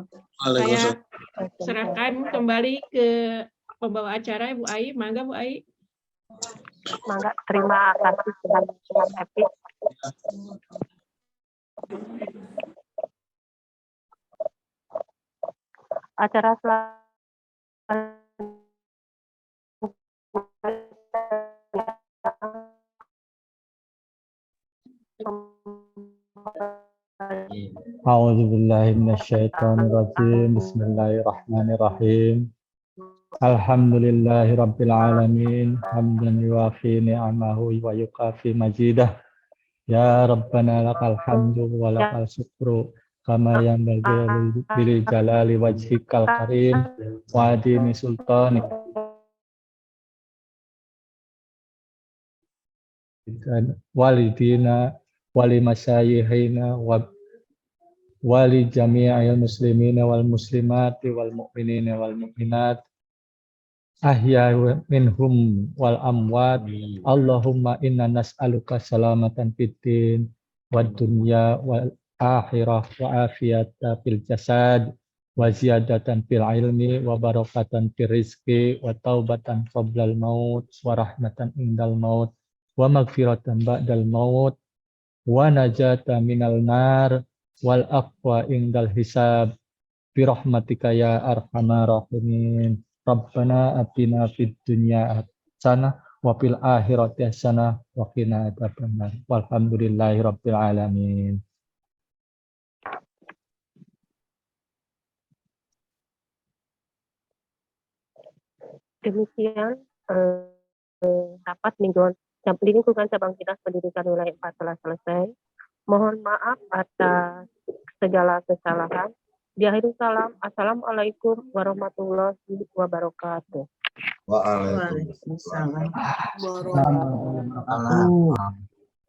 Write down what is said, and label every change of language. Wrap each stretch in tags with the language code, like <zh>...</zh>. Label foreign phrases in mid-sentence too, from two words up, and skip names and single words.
<id>Saya serahkan kembali ke pembawa acara Bu Ai. Mangga Bu Ai. Mangga, terima kasih dengan epic. Acara</id> <ar>أعوذ بالله من الشيطان الرجيم. بسم الله الرحمن الرحيم. الحمد لله رب العالمين. حمدا يوافي نعمه ويكافئ مزيده. يا ربنا لك الحمد ولك الشكر كما ينبغي لجلال وجهك الكريم وعظيم سلطانك. ولوالدينا ولمشايخنا ولجميع المسلمين والمسلمات والمؤمنين والمؤمنات الأحياء منهم والأموات. اللهم إنا نسألك سلامة في الدين والدنيا والآخرة وعافية في الجسد وزيادة في العلم وبركة في الرزق وتوبة قبل الموت ورحمة عند الموت ومغفرة بعد الموت ونجاة من النار والعفو عند الحساب برحمتك يا أرحم الراحمين. ربنا آتنا في الدنيا حسنة وفي الآخرة حسنة وقنا عذاب النار. والحمد لله رب العالمين.</ar> <id>Demikian rapat mingguan lingkungan cabang dinas pendidikan wilayah 4 telah selesai. Mohon maaf atas segala kesalahan. Diakhiri salam.</id> <ar>السلام عليكم ورحمة الله وبركاته. وعليكم السلام. وعليكم السلام.</ar>